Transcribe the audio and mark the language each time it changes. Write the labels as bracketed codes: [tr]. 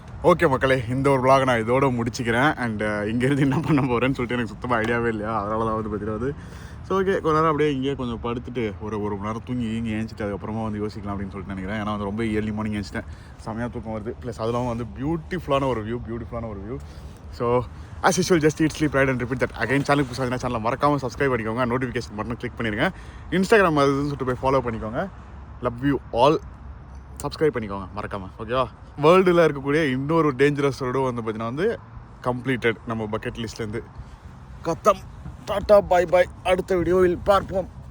[ta] Okay மக்களே, இந்த ஒரு vlog நான் இதோட முடிச்சுக்கிறேன். அண்ட் இங்கேருந்து என்ன பண்ண போகிறேன்னு சொல்லிட்டு எனக்கு சுத்தமாக ஐடியாவே இல்லையா, அதனால தான் வந்து பார்த்துட்டு. ஸோ ஓகே, கொஞ்ச நேரம் அப்படியே இங்கேயே கொஞ்சம் படுத்துட்டு ஒரு மணி நேரம் தூங்கி ஏஞ்சிட்டு அதுக்கப்புறமா வந்து யோசிக்கலாம் அப்படின்னு சொல்லிட்டு நினைக்கிறேன். ஏன்னா வந்து ரொம்ப ஏர்லி மார்னிங் ஏஞ்சிட்டேன், செமையாக தூக்கம் வருது. ப்ளஸ் அதெல்லாம் வந்து பியூட்டிஃபுல்லான ஒரு view. [en] So as usual, just eat, sleep, ride and repeat that. [ta] Again, சேனலுக்கு புதுசாக சேனலை மறக்காமல் சப்ஸ்கிரைப் பண்ணிக்கோங்க, நோட்டிஃபிகேஷன் பட்டன் கிளிக் பண்ணிடுங்க. இன்ஸ்டாகிராம் அதுன்னு சொல்லிட்டு போய் ஃபாலோ பண்ணிக்கோங்க. Love you all. சப்ஸ்கிரைப் பண்ணிக்கோங்க மறக்காமல், ஓகேவா? வேர்ல்டில் இருக்கக்கூடிய இன்னொரு டேஞ்சரஸ் ரோடும் வந்து பார்த்தீங்கன்னா வந்து கம்ப்ளீட்டட் நம்ம பக்கெட் லிஸ்ட்லேருந்து. கத்தம். டாட்டா, பாய் பாய். அடுத்த வீடியோவில் பார்ப்போம்.